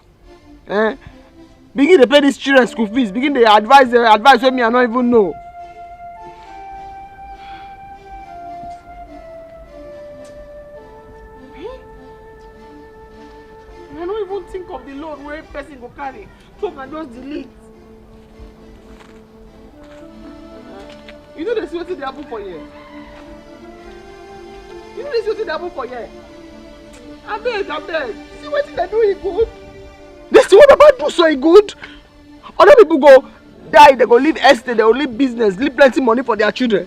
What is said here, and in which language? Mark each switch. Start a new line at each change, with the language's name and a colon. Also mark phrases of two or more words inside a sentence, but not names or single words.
Nigerian Pidgin: Begin to pay these children school fees. Begin to advise with me I don't even know. I don't even think of the load where person go carry. So I just delete. You know they see wetin dey happen for here. You know they see wetin dey happen for here. Abeg. See wetin they do e good. They see what Baba do so e good. Other people go die, they go leave estate, they go leave business, leave plenty money for their children.